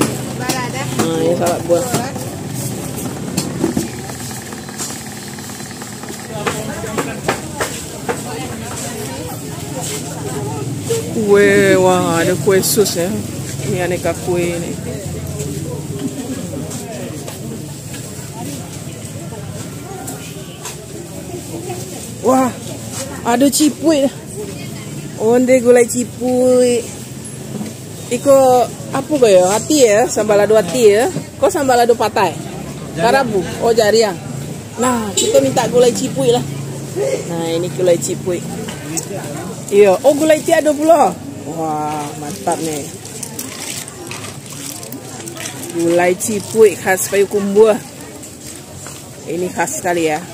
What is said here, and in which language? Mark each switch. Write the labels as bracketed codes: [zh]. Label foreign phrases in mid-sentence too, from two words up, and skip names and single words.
[id] Nah, ini salad buah. Kue, wah ada kue sus ya. Ini aneka kue ini. Wah, ada cipui. [min] Onde gulai cipui. Iko apa kaya? [id] Hati ya, sambal lado hati ya. [min] Kok sambal lado patai? Karabu. Oh, jariang. [id] Nah, kita minta gulai cipui lah. Nah, ini gulai cipui. Iya, oh gulai tiada pula. Wah, mantap nih. Gulai cipui khas Payakumbuh. Ini khas sekali ya.